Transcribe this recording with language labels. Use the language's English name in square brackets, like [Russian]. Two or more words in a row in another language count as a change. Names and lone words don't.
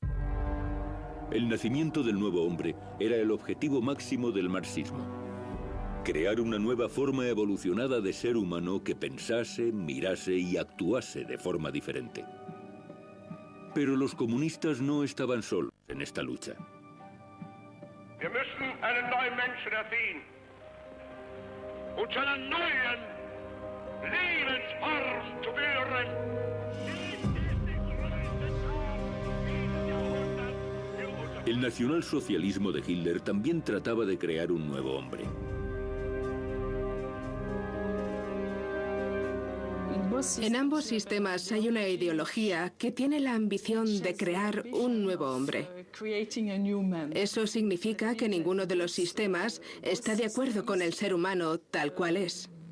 [Spanish] El nacimiento del nuevo hombre era el objetivo máximo del marxismo. Crear una nueva forma evolucionada de ser humano que pensase, mirase y actuase de forma diferente. Pero los comunistas no estaban solos en esta lucha. [German] Wir müssen einen neuen Menschen erziehen und zu einer neuen Lebensform zu führen. Dies ist der größte Tag dieses Jahrhunderts. [Spanish] El nacionalsocialismo de Hitler también trataba de crear un nuevo hombre. En ambos sistemas hay una ideología que tiene la ambición de crear un nuevo hombre. Eso significa que ninguno de los sistemas está de acuerdo con el ser humano tal cual es.